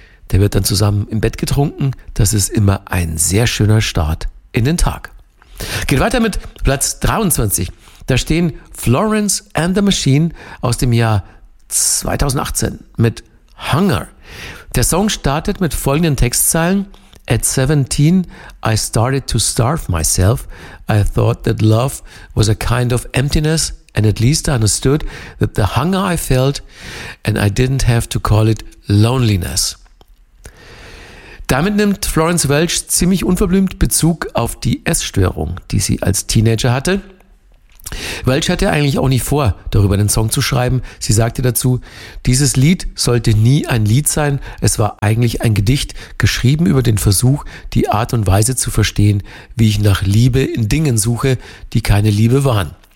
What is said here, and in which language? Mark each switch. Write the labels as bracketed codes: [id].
[de] Der wird dann zusammen im Bett getrunken. Das ist immer ein sehr schöner Start in den Tag. Geht weiter mit Platz 23. Da stehen Florence and the Machine aus dem Jahr 2018 mit Hunger. Der Song startet mit folgenden Textzeilen. [en] At 17, I started to starve myself. I thought that love was a kind of emptiness. And at least I understood that the hunger I felt and I didn't have to call it loneliness. [de] Damit nimmt Florence Welch ziemlich unverblümt Bezug auf die Essstörung, die sie als Teenager hatte. Welch hatte eigentlich auch nicht vor, darüber einen Song zu schreiben. Sie sagte dazu, dieses Lied sollte nie ein Lied sein. Es war eigentlich ein Gedicht, geschrieben über den Versuch, die Art und Weise zu verstehen, wie ich nach Liebe in Dingen suche, die keine Liebe waren.